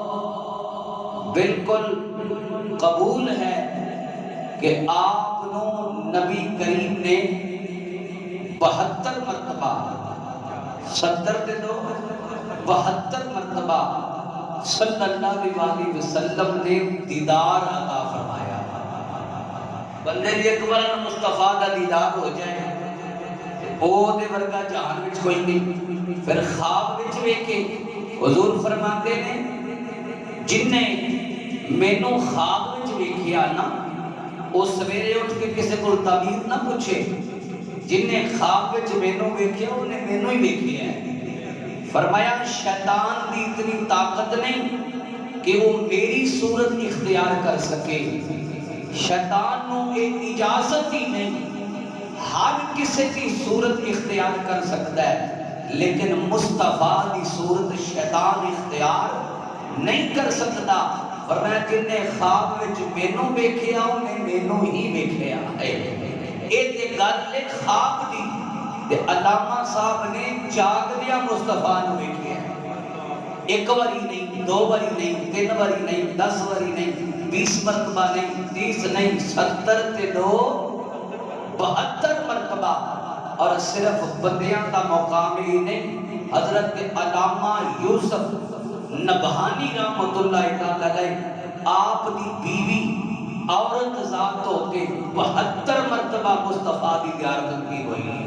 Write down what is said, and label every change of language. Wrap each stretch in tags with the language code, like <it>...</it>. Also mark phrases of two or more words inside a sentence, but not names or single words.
<pa>بالکل قبول ہے کہ آپ نو نبی کریم نے 72 مرتبہ 70 دے دو 72 مرتبہ</pa> <ar>صلی اللہ علیہ وسلم</ar> <pa>نے دیدار عطا فرمایا۔ بندے دی ایک بار مصطفیٰ دا دیدار ہو جائے او دے ورگا جہان وچ کوئی نہیں۔ پھر خواب وچ ویکھے حضور فرماتے نے جن نے مینوں خواب وچ ویکھیا نا او سویرے اٹھ کے</pa> <ur>کسی کو تعبیر نہ پوچھے،</ur> <pa>جن نے خواب وچ مینوں ویکھیا انہیں مینوں ہی ویکھیا ہے۔</pa> <ur>فرمایا شیطان دی اتنی طاقت نہیں کہ وہ میری صورت اختیار کر سکے،</ur> <pa>شیطان نو ایک اجازت ہی نہیں،</pa> <ur>ہر کسی کی صورت اختیار کر سکتا ہے لیکن مصطفیٰ دی صورت شیطان اختیار نہیں کر سکتا۔</ur> <pa>فرمایا جن نے خواب وچ مینوں ویکھیا انہیں مینوں ہی ویکھیا ہے۔ اے تے گل خواب دی تے علامہ صاحب نے جاگدیا مصطفیٰ نو ویکھیا ہے۔ 1 باری نہیں، 2 باری نہیں، 3 باری نہیں، 10 باری نہیں، 20 مرتبہ نہیں، 30 نہیں، 70 تے 2 72 مرتبہ۔ اور صرف بندیاں کا مقام ہی نہیں، حضرت علامہ یوسف نبہانی</pa> <ar>رحمت اللہ تعالی علیہ</ar> <pa>آپ دی بیوی عورت ذات ہو کے 72 مرتبہ مصطفیٰ دی زیارت کی ہوئی ہے۔</pa>